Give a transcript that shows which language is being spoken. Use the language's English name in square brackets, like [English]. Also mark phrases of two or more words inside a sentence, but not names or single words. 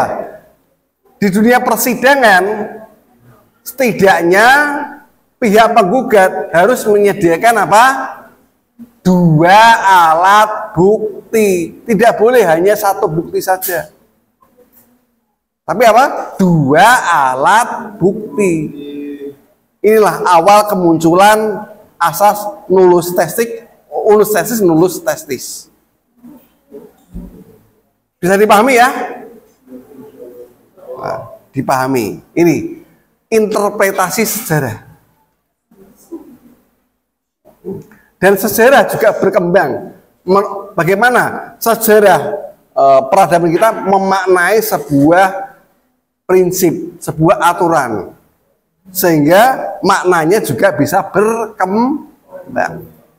[Indonesian] Di dunia persidangan, setidaknya pihak penggugat harus menyediakan apa? Dua alat bukti. Tidak boleh hanya satu bukti saja. Tapi apa? Dua alat bukti. Inilah awal kemunculan asas [Latin] nulus testis, nulus testis. [Indonesian] Bisa dipahami ya? Nah, dipahami. Ini interpretasi sejarah. Dan sejarah juga berkembang. Bagaimana sejarah peradaban kita memaknai sebuah prinsip, sebuah aturan, sehingga maknanya juga bisa berkembang.